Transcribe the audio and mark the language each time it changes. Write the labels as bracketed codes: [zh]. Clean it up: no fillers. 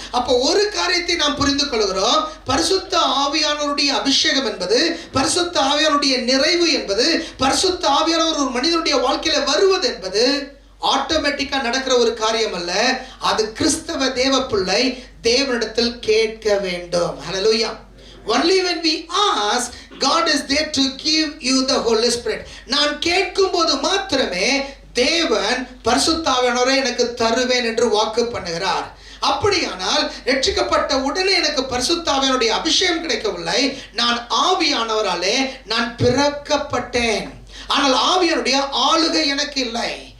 [ta] அப்போ ஒரு காரியத்தை நாம் புரிந்து கொள்கிறோம், பரிசுத்த ஆவியானவருடைய அபிஷேகம் என்பது, பரிசுத்த ஆவியானவருடைய நிறைவு என்பது, பரிசுத்த ஆவியானவர் ஒரு மனிதனுடைய வாழ்க்கையில வருவது என்பது ஆட்டோமேட்டிக்கா நடக்கிற ஒரு காரியம் அல்ல. அது கிறிஸ்தவ தேவ பிள்ளை தேவனிடத்தில் கேட்க வேண்டும். ஹல்லேலூயா. [en] Only when we ask, God is there to give you the Holy Spirit. [ta] நான் கேட்கும் போது மாத்திரமே தேவன் பரிசுத்த ஆவியானவரை எனக்கு தருவேன் என்று வாக்கு பண்ணுகிறார். அப்படியானால் ரட்சிக்கப்பட்ட உடனே எனக்கு பரிசுத்த ஆவியானுடைய அபிஷேகம் கிடைக்கவில்லை, நான் ஆவியானவராலே நான் பிறக்கப்பட்டேன், ஆனால் ஆவியானுடைய ஆளுகை எனக்கு இல்லை.